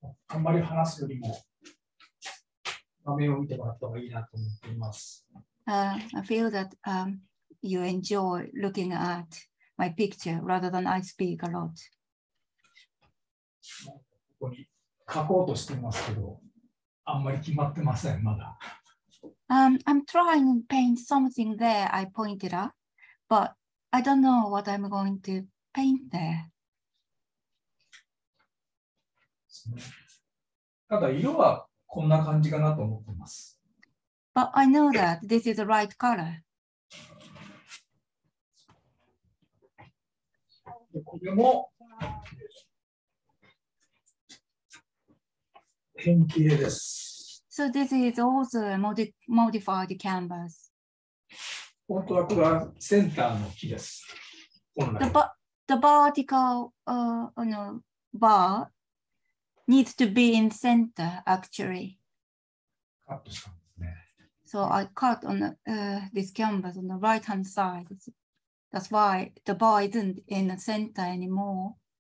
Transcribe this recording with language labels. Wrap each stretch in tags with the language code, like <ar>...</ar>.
<ja>あんまり話すよりも画面を見てもらった方がいいなと思っています。</ja> <en>I feel that you enjoy looking at my picture rather than I speak a lot.</en> <ja>ここに書こうとしていますけど、あんまり決まってません、まだ。</ja> <en>I'm trying to paint something there I pointed at, but I don't know what I'm going to paint there.</en> <ja>ただ色はこんな感じかなと思っています。</ja> <en>But I know that this is the right color.</en> <ja>これも変形です。</ja> <en>So this is also a modified canvas.</en> <ja>本当はこれはセンターの木です。</ja> <en>The vertical bar needs to be in center, actually.</en> <ja>カットしたんですね。</ja> <en>So I cut on this canvas on the right-hand side. That's why the bar isn't in the center anymore.</en>